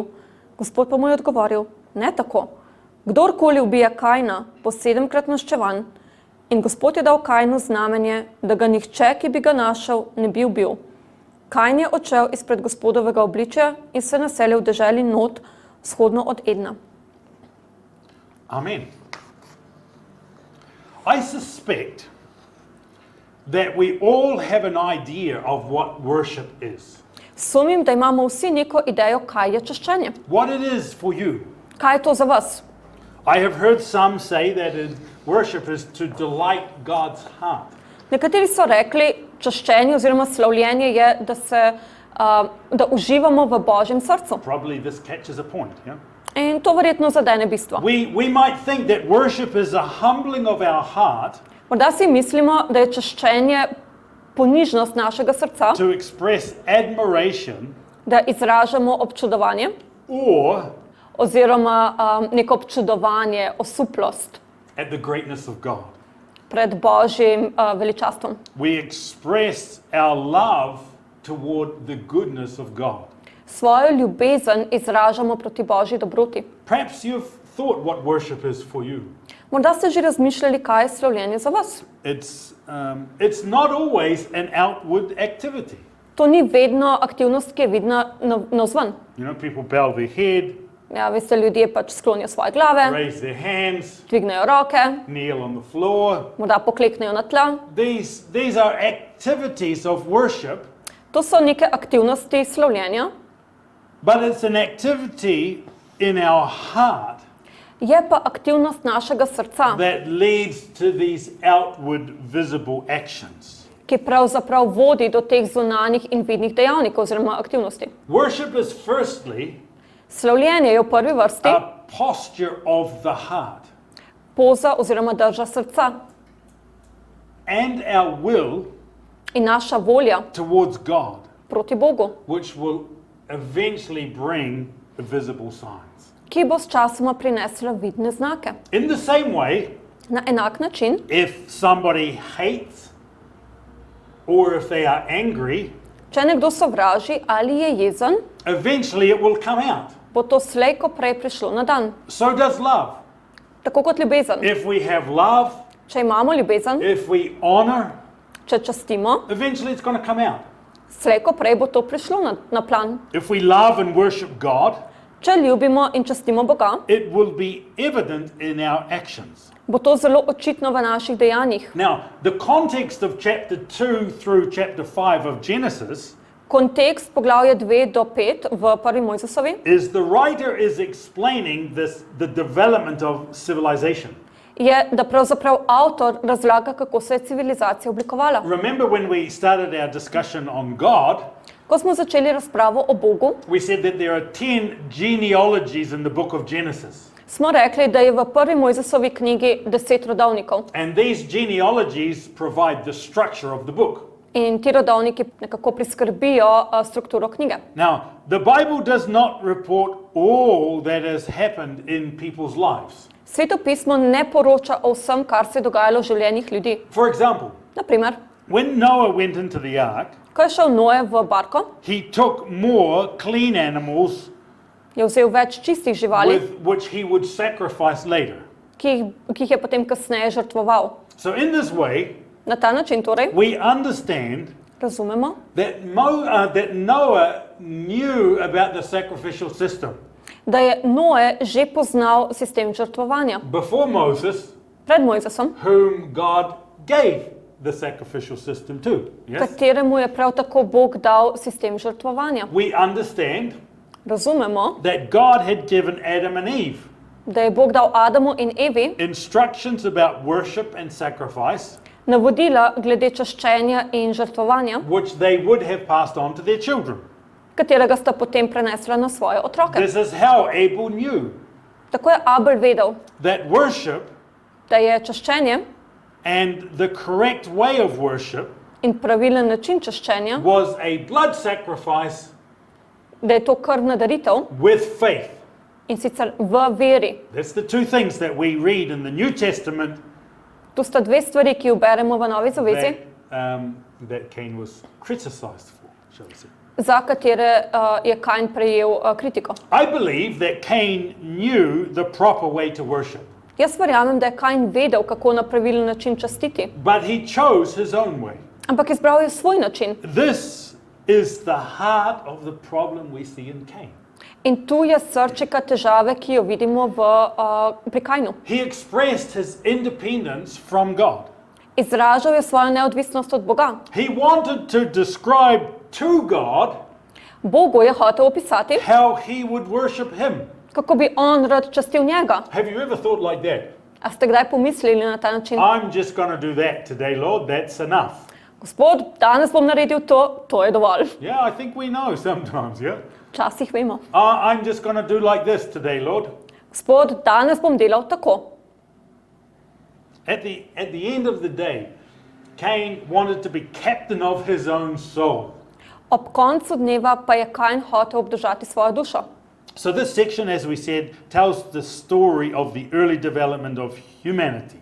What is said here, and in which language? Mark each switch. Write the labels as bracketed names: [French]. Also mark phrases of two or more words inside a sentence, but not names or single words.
[Slovenian] Gospod pa mu je odgovoril: Ne tako. Kdorkoli ubije Kajna, bo 7-krat maščevan. In Gospod je dal Kajnu znamenje, da ga nihče, ki bi ga našel, ne bi ubil. Kajn je odšel izpred Gospodovega obličja in se naselil v deželi Not, vzhodno od Edna. Amen. [English] I suspect that we all have an idea of what worship is. [Slovenian] Sumim, da imamo vsi neko idejo, kaj je čaščenje. [English] What it is for you. [Slovenian] Kaj je to za vas? [English] I have heard some say that worship is to delight God's heart. [Slovenian] Nekateri so rekli, čaščenje oziroma slavljenje je, da uživamo v Božjem srcu. [English] Probably this catches a point, yeah? [Slovenian] In to verjetno zadene bistvo. [English] We might think that worship is a humbling of our heart [Slovenian] Morda si mislimo, da je čaščenje ponižnost našega srca, [English] to express admiration [Slovenian] da izražamo občudovanje [English] or [Slovenian] oziroma neko občudovanje, osuplost [English] at the greatness of God. [Slovenian] pred Božjim veličastvom. [English] We express our love toward the goodness of God. [Slovenian] Svojo ljubezen izražamo proti Božji dobroti. [English] Perhaps you've thought what worship is for you. [Slovenian] Morda ste že razmišljali, kaj je slavljenje za vas. [English] It's not always an outward activity. [Slovenian] To ni vedno aktivnost, ki je vidna navzven. [English] You know, people bow their head, [Slovenian] Ja, veste, ljudje pač sklonijo svoje glave, [English] raise their hands, [Slovenian] dvignejo roke, [English] kneel on the floor. [Slovenian] morda pokleknejo na tla. [English] These are activities of worship, [Slovenian] To so neke aktivnosti slavljenja, [English] but it's an activity in our heart [Slovenian] je pa aktivnost našega srca, [English] that leads to these outward visible actions. [Slovenian] ki pravzaprav vodi do teh zunanjih in vidnih dejavnikov oziroma aktivnosti. [English] Worship is firstly [Slovenian] Slavljenje je v prvi vrsti [English] a posture of the heart [Slovenian] poza oziroma drža srca [English] and our will [Slovenian] in naša volja [English] towards God, [Slovenian] proti Bogu, [English] which will eventually bring the visible signs. [Slovenian] ki bo s časoma prinesla vidne znake. [English] In the same way, [Slovenian] Na enak način, [English] if somebody hates or if they are angry, [Slovenian] če nekdo sovraži ali je jezen, [English] eventually it will come out. [Slovenian] bo to slej ko prej prišlo na dan. [English] So does love. [Slovenian] Tako kot ljubezen. [English] If we have love, [Slovenian] Če imamo ljubezen, [English] if we honor, [Slovenian] če častimo, [English] eventually it's going to come out. [Slovenian] slej ko prej bo to prišlo na plan. [English] If we love and worship God, [Slovenian] Če ljubimo in častimo Boga, [English] it will be evident in our actions. [Slovenian] bo to zelo očitno v naših dejanjih. [English] Now, the context of chapter 2 through chapter 5 of Genesis [Slovenian] Kontekst poglavja 2 do 5 v Prvi Mojzesovi [English] is the writer is explaining the development of civilization. [Slovenian] je, da pravzaprav avtor razlaga, kako se je civilizacija oblikovala. [English] Remember when we started our discussion on God, [Slovenian] Ko smo začeli razpravo o Bogu, [English] we said that there are 10 genealogies in the book of Genesis. [Slovenian] smo rekli, da je v Prvi Mojzesovi knjigi 10 rodovnikov. [English] And these genealogies provide the structure of the book. [Slovenian] In ti rodovniki nekako priskrbijo strukturo knjige. [English] Now, the Bible does not report all that has happened in people's lives. [Slovenian] Sveto pismo ne poroča o vsem, kar se je dogajalo v življenjih ljudi. [English] For example, [Slovenian] Naprimer, [English] when Noah went into the ark, [Slovenian] ko je šel Noe v barko, [English] he took more clean animals [Slovenian] je vzel več čistih živali, [English] with which he would sacrifice later. [Slovenian] ki jih je potem kasneje žrtvoval. [English] So in this way, [Slovenian] Na ta način torej [English] we understand [Slovenian] razumemo, [English] that Noah knew about the sacrificial system. [Slovenian] da je Noe že poznal sistem žrtvovanja. [English] Before Moses, [Slovenian] pred Mojzesom, [English] whom God gave the sacrificial system to. Yes? [Slovenian] kateremu je prav tako Bog dal sistem žrtvovanja. [English] We understand [Slovenian] Razumemo, [English] that God had given Adam and Eve [Slovenian] da je Bog dal Adamu in Evi [English] instructions about worship and sacrifice, [Slovenian] navodila glede čaščenja in žrtvovanja, [English] which they would have passed on to their children. [Slovenian] katerega sta potem prenesla na svoje otroke. [English] This is how Abel knew [Slovenian] Tako je Abel vedel, [English] that worship [Slovenian] da je čaščenje [English] and the correct way of worship [Slovenian] in pravilen način čaščenja, [English] was a blood sacrifice [Slovenian] da je to krvna daritev [English] with faith. [Slovenian] in sicer v veri. [English] That's the two things that we read in the New Testament [Slovenian] Tu sta dve stvari, ki jo beremo v Novi zavezi, [English] that Cain was criticized for, shall we say. [Slovenian] za katere je Kajn prejel kritiko. [English] I believe that Cain knew the proper way to worship, [Slovenian] Jaz verjamem, da je Kajn vedel, kako na pravilen način častiti, [English] but he chose his own way. [Slovenian] ampak izbral je svoj način. [English] This is the heart of the problem we see in Cain. [Slovenian] In tu je srčika težave, ki jo vidimo pri Kajnu. [English] He expressed his independence from God. [Slovenian] Izražal je svojo neodvisnost od Boga. [English] He wanted to describe to God [Slovenian] Bogu je hotel opisati, [English] how he would worship him. [Slovenian] kako bi on rad častil njega. [English] Have you ever thought like that? [Slovenian] A ste kdaj pomislili na ta način? [English] I'm just going to do that today, Lord. That's enough. [Slovenian] Gospod, danes bom naredil to, to je dovolj. [English] Yeah, I think we know sometimes, yeah? [Slovenian] Včasih vemo. [English] I'm just going to do like this today, Lord. [Slovenian] Gospod, danes bom delal tako. [English] At the end of the day, Cain wanted to be captain of his own soul. [Slovenian] Ob koncu dneva pa je Kajn hotel obdržati svojo dušo. [English] So this section, as we said, tells the story of the early development of humanity.